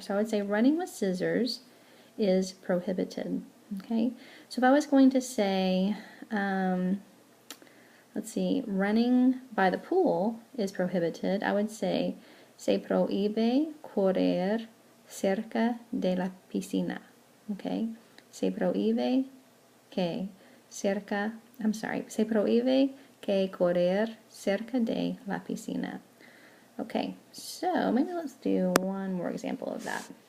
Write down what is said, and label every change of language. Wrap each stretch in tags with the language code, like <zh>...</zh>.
<en>So I would say running with scissors is prohibited, okay? So if I was going to say, running by the pool is prohibited, I would say,</en> <es>se prohíbe correr cerca de la piscina,</es> <en>okay?</en> <es>Se prohíbe que se prohíbe que correr cerca de la piscina.</es> <en>Okay, so maybe let's do one more example of that.</en>